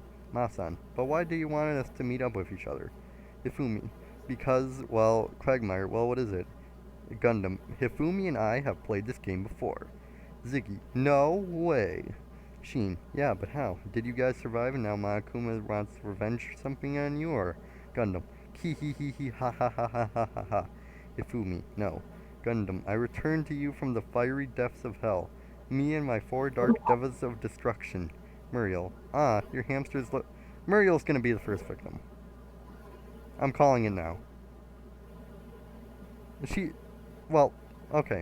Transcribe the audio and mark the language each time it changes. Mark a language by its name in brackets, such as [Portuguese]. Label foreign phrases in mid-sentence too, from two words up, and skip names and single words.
[English] Masan, but why do you want us to meet up with each other? Hifumi, because, well, Quagmire, well, what is it? Gundam, Hifumi and I have played this game before. Ziggy, no way. Sheen, yeah, but how? Did you guys survive and now Monokuma wants revenge or something on you, or? Gundam, ki hi hi hi ha ha ha ha ha ha ha. Hifumi, no. Gundam, I returned to you from the fiery depths of hell. Me and my 4 dark devas of destruction. Muriel, your hamsters look... Muriel's gonna be the first victim. I'm calling it now. Well, okay.